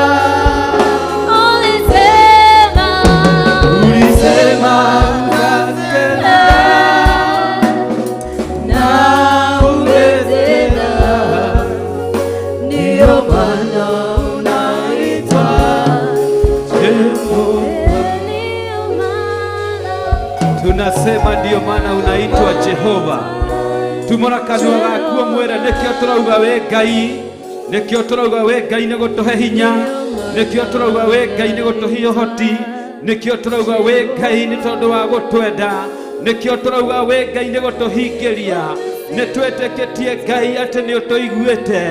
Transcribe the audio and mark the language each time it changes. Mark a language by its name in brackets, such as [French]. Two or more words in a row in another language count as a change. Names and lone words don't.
[Swahili] Ulisema utatenda na umetenda. Ndiyo maana unaitwa Jehova. Tunasema ndiyo maana unaitwa Jehova. [Kikuyu] Tumora kanua gaku mwera nikio turauga we Ngai. Nikio turauga we Ngai ni gutuhe hinya. Nikio turauga we Ngai ni gutuhe uhoti. Nikio turauga we Ngai ni tondu wa gutwenda. Nikio turauga we Ngai ni gutuhingiria. Nitweteketie Ngai ati ni utuiguite.